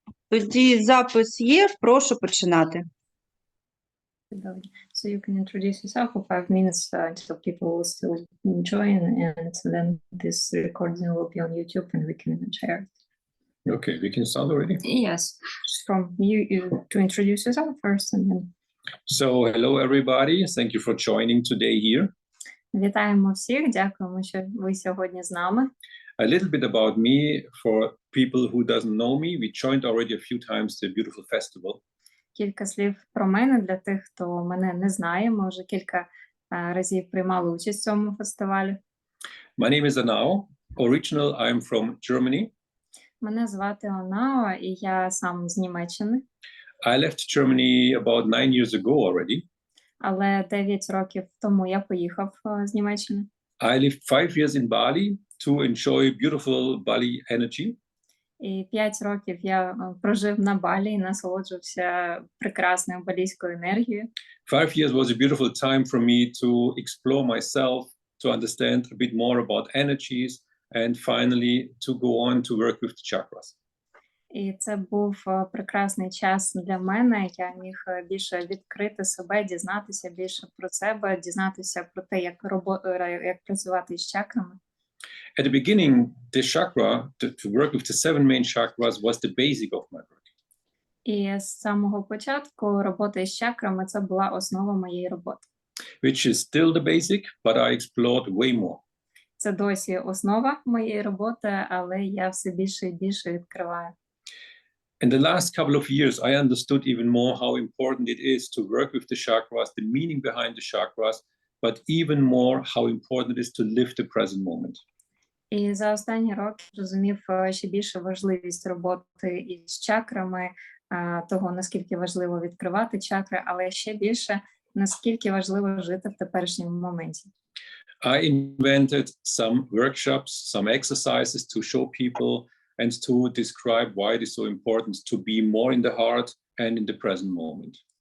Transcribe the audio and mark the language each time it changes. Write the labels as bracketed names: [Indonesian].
[Ukrainian] Тоді запис є, прошу починати. [English] So you can introduce yourself for 5 minutes until people will still join, and then this recording will be on YouTube and we can share it. Okay, we can start already? Yes, from you to introduce yourself first and then. So, hello everybody, thank you for joining today here. [Ukrainian] Вітаємо всіх, дякуємо, що ви сьогодні з нами. [English] A little bit about me, for people who doesn't know me, we joined already a few times the beautiful festival. [Ukrainian] Кілька слів про мене для тих, хто мене не знає. Ми вже кілька разів приймали участь в цьому фестивалі. [English] My name is Aнао. Original, I'm from Germany. [Ukrainian] Мене звати Анао, і я сам з Німеччини. [English] I left Germany about 9 years ago already. [Ukrainian] Але 9 років тому я поїхав з Німеччини. [English] I lived 5 years in Bali to enjoy beautiful Bali energy. [Ukrainian] І 5 років я прожив на Балі і насолоджувався прекрасною балійською енергією. [English] 5 years was a beautiful time for me to explore myself, to understand a bit more about energies, and finally to go on to work with the chakras. [Ukrainian] І це був прекрасний час для мене. Я міг більше відкрити себе, дізнатися більше про себе, дізнатися про те, як працювати з чакрами. [English] At the beginning, the chakra, to work with the 7 main chakras, was the basic of my work. [Ukrainian] І з самого початку робота з чакрами – це була основа моєї роботи. [English] Which is still the basic, but I explored way more. [Ukrainian] Це досі основа моєї роботи, але я все більше і більше відкриваю. [English] In the last couple of years, I understood even more how important it is to work with the chakras, the meaning behind the chakras, but even more how important it is to live the present moment. [Ukrainian] І за останні роки розумів ще більше важливість роботи із чакрами, того, наскільки важливо відкривати чакри, але ще більше, наскільки важливо жити в теперішньому моменті. [English] I invented some workshops, some exercises to show people and to describe why it is so important to be more in the heart and in the present moment.